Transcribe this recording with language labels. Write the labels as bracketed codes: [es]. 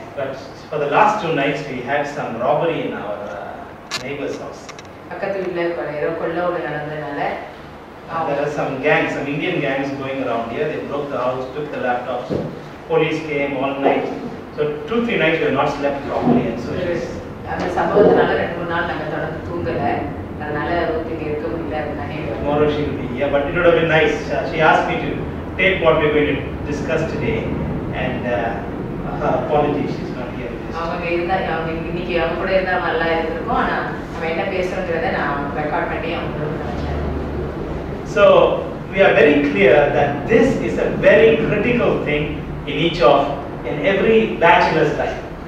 [en] but for the last 2 nights we had some robbery in our neighbor's house. [ta] பக்கத்து வீட்டுல ஏதோ கொள்ள ஒன்று நடந்ததுனால [en] There are some gangs, some Indian gangs going around here. They broke the house, took the laptops. Police came all night. So 2-3 nights we have not slept properly, and so it is. [ta] அந்த சம்பவத்தினால 2-3 நாள் நாங்க தொடர்ந்து தூங்கல. அதனால ஒருத்தங்க இருக்க முடியல. [en] Tomorrow she will be here, but it would have been nice. She asked me to take what we are going to discuss today, and her apologies, she's not here. [ta] அவங்க இருந்தா அவங்க இன்னைக்கு அவங்க கூட இருந்தா நல்லா இருந்திருக்கும். ஆனா நம்ம என்ன பேசுறோங்கிறத நான் ரெக்கார்ட் பண்ணி அவங்களுக்கு நினைச்சேன். [en] So we are very clear that this is a very critical thing in every bachelor's life.